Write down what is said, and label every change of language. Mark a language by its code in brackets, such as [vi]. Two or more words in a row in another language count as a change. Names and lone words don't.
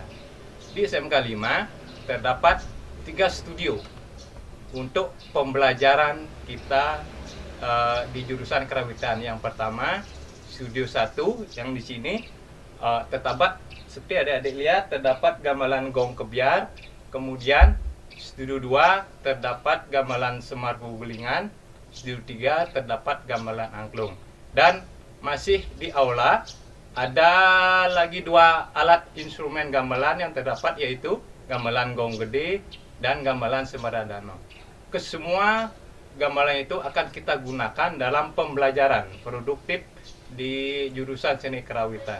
[id] Di SMK 5 terdapat 3 studio untuk pembelajaran kita di jurusan kerawitan. Yang pertama, studio 1 yang di sini terdapat, seperti adik-adik lihat, terdapat gamelan gong kebiar. Kemudian studio 2 terdapat gamelan semar gulingan. Studio 3 terdapat gamelan angklung. Dan masih di aula ada lagi 2 alat instrumen gamelan yang terdapat, yaitu gamelan gong gede dan gamelan semaradano. Kesemua gamelan itu akan kita gunakan dalam pembelajaran produktif di jurusan seni kerawitan.